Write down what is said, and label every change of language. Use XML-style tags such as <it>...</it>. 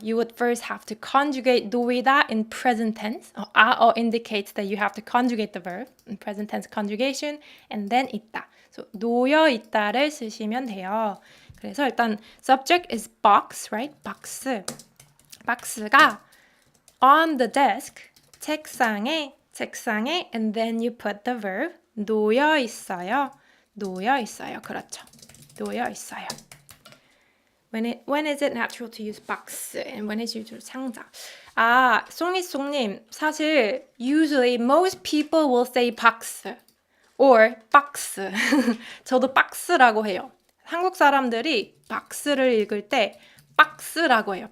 <en>You would first have to conjugate 놓이다 in present tense. Indicates that you have to conjugate the verb in present tense conjugation and then 있다.</en> <ko>So 놓여 있다를 쓰시면 돼요. 그래서 일단</ko> <en>subject is box, right? 박스가 on the desk, 책상에 and then you put the verb</en> <ko>놓여 있어요. 그렇죠. 놓여 있어요.</ko> <en>When is it natural to use box and when is it usually 상자? 송이송님,</en> <ko>사실</ko> <en>usually most people will say box or box.</en> <ko>저도 박스라고 해요. 한국 사람들이 박스를 읽을 때 박스라고 해요.</ko>